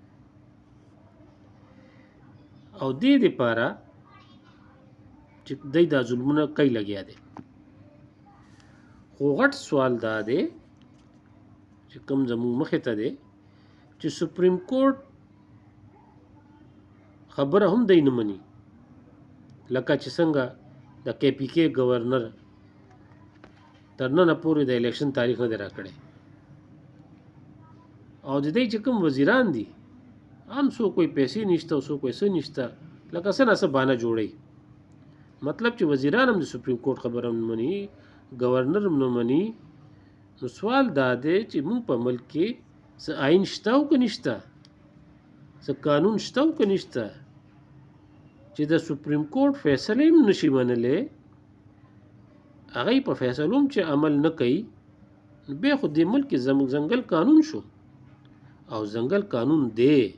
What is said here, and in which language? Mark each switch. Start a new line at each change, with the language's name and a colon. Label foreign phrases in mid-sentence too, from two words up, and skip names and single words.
Pashto: او دې دپاره چې دی دا ظلمونه کوي لګیا دی خو غټ سوال دا دی چې کوم زموږ مخې ته دی چې سپریم کورټ خبره هم دی نه مني لکه چې څنګه د کے پی کے گورنر تر ننه پورې د الیکشن تاریخ نه دی راکړی او د دې چې کوم وزیران دي هم څوک کوئی پیسې نشته او څوک کوئی څه نشته لکه څه نه څه بهانه جوړوي مطلب چې وزیران هم د سپریم کورټ خبره هم نه مني گورنر هم نه مني نو سوال دا دی چې موږ په ملک کې څه آئین شته او که نشته څه قانون شته او که نشته چې د سپریم کورټ فیصله هم نشي منلی هغه په فیصلو هم چې عمل نه کوي بیا خو دې ملک کې زموږ ځنګل قانون شو او ځنګل قانون دی